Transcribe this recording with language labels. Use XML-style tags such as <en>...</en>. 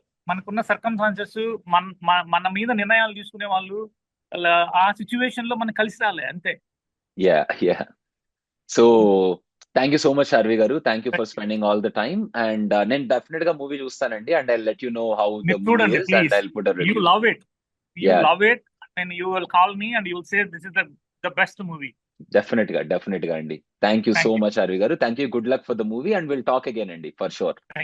<te>మనకున్న సర్కమ్స్టాన్సెస్ మన మీద నిర్ణయాలు తీసుకునే వాళ్ళు ఆ సిచ్యువేషన్ లో మనం కలిసి రాలే, అంతే.</te> <en>So thank you so much R V గారు. Thank you for spending all the time. And</en> <te>నేను డెఫినెట్ గా మూవీ చూస్తానండి</te> <en>And I let you know how the movie is and I will put a review. You love it and you will call me and you will say this is the best movie.</en> <te>Definite గా అండి.</te> <en>Thank you so much R V గారు. Thank you. Good luck for the movie and will talk again అండి, for sure.</en>